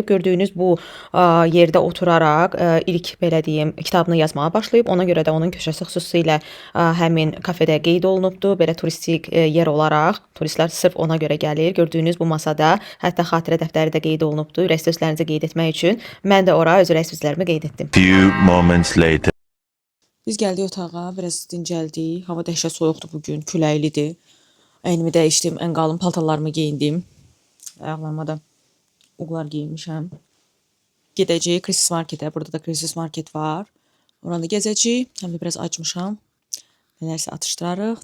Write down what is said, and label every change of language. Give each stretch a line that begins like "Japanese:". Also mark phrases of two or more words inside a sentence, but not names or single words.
Azerbaijani: Gördüyünüz bu yerdə oturaraq ilk belə deyim kitabını yazmağa başlayıb. Ona görə də onun köşəsi xüsusilə həmin kafedə qeyd olunubdu. Belə turistik yer olaraq turistlər sırf ona görə gəlir. Gördüyünüz bu masada hətta xatirə dəftəri də qeyd olunubdu. Ürək sözlərinizi qeyd etmək üçün mən də ora öz ürək sözlərimi qeyd etdim.
English: Few moments later.
Azerbaijani: Biz gəldik otağa, biraz dincəldik. Hava dəhşət soyuqdur bugün, küləklidir. Əynimi dəyişdim, ən qalın paltarlarımı geyindim. Ayaqlarıma da uqlar geyinmişəm. Gedəcəyik Christmas marketə. Burada da
English: Christmas market
Azerbaijani: var. Orada gəzəcəyik. Həm də biraz acmışam. Nələrsə atışdırarıq.